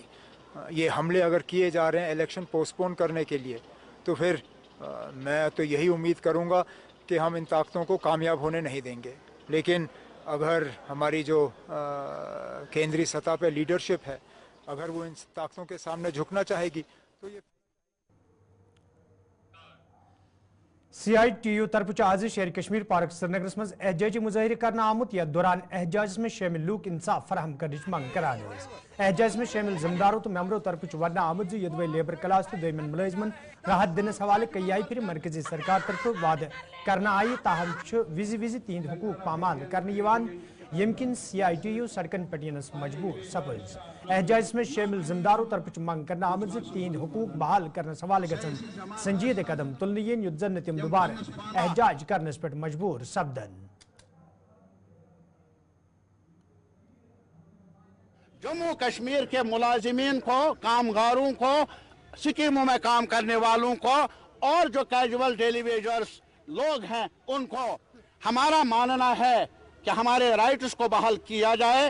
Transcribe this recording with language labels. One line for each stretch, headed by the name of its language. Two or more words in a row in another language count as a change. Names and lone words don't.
Hindi: ये हमले अगर किए जा रहे हैं इलेक्शन पोस्टपोन करने के लिए, तो फिर मैं तो यही उम्मीद करूँगा कि हम इन ताकतों को कामयाब होने नहीं देंगे। लेकिन अगर हमारी जो केंद्रीय सतह पे लीडरशिप है, अगर वो इन ताकतों के सामने झुकना चाहेगी तो ये
Kashmiri: CITU तरफ आज शेर कश्मीर पार्क श्रीनगर मज एहजाजी मुजाहिर करना आमुत, या दौरान एहजाज में शामिल लूक इंसाफ फराहम कर मंग करान। एहजाज में शामिल जिम्मेदारों तो मेम्बरों तरफ वन आमुत यदवे
English: labour class
Kashmiri: तो दमन मुलजमन राहत दिनस हवाले कई आई फिर मरकजी सरकार तरफ वाद करना आई, ताहम विजि विजि तीन हुकूक पामाल करने यमकिन CITU सड़कन पटियनस मजबूर सपज। एहजाज में शामिल जिम्मेदारों तरफ मंग करना आमद तीन हुकूक बहाल करने हवाले गसन संजीदे कदम तुलने युद्धन तम दोबारा एहजाज करने पे मजबूर सपदन।
Hindi: जम्मू कश्मीर के मुलाजिमीन को, कामगारों को, स्कीमों में काम करने वालों को और जो
English: casual daily wagers
Hindi: लोग हैं उनको हमारा मानना है कि हमारे राइट्स को बहाल किया जाए।